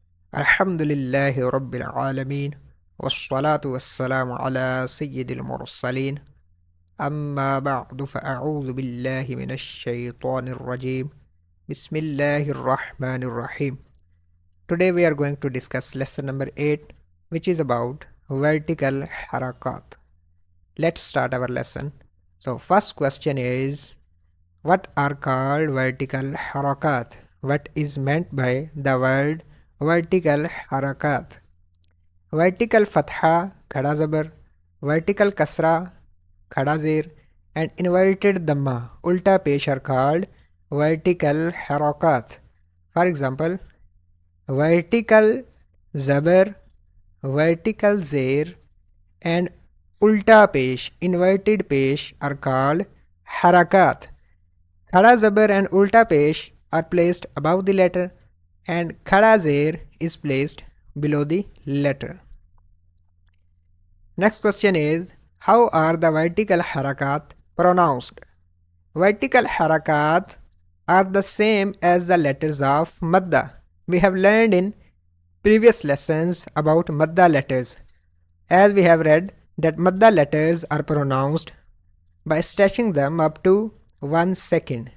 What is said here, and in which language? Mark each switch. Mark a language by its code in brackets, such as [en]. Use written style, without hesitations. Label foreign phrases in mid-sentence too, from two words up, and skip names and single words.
[ar] الحمد لله رب العالمين. والصلاة والسلام على سيد المرسلين. أما بعد فأعوذ بالله من الشيطان الرجيم. بسم الله الرحمن الرحيم. [en] Today we are going to discuss lesson number 8, which is about vertical harakat. Let's start our lesson. So first question is, what are called vertical harakat? What is meant by the word vertical harakat? Vertical fatha, [ur] کھڑا زبر, [en] vertical kasra, [ur] کھڑا زیر, [en] and inverted dhamma, [ur] الٹا پیش [en] are called vertical harakat. For example, vertical zabar, vertical zir, and [ur] الٹا پیش, [en] inverted pesh are called harakat. [ur] کھڑا زبر [en] and [ur] الٹا پیش [en] are placed above the letter, and [ur] کھڑا زیر [en] is placed below the letter. Next question is, how are the vertical harakat pronounced? Vertical harakat are the same as the letters of madda. We have learned in previous lessons about madda letters, as we have read that madda letters are pronounced by stretching them up to 1 second.